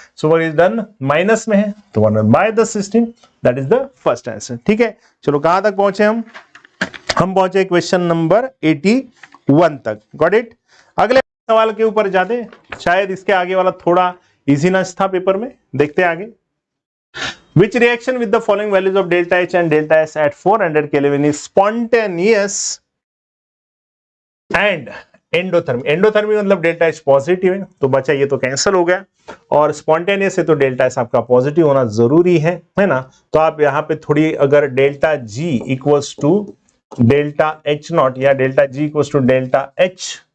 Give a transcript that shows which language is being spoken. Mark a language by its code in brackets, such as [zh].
[en] so work is done, [hi] minus में है तो [en] One by the system, that is the first answer. [hi] ठीक है, चलो कहां तक पहुंचे हम पहुंचे क्वेश्चन नंबर 81 तक। Got it. अगले सवाल के ऊपर जाते, शायद इसके आगे वाला थोड़ा इजीनेस था पेपर में, देखते आगे। [en] Which reaction with the following values of delta H and delta S at 400 Kelvin is spontaneous and endothermic। [hi] Endothermic मतलब डेल्टा H पॉजिटिव है, तो बचा ये तो कैंसिल हो गया, और स्पॉन्टेनियस है तो डेल्टा S आपका पॉजिटिव होना जरूरी है ना। तो आप यहाँ पे थोड़ी, अगर delta G equals to delta H not या delta G equals to delta H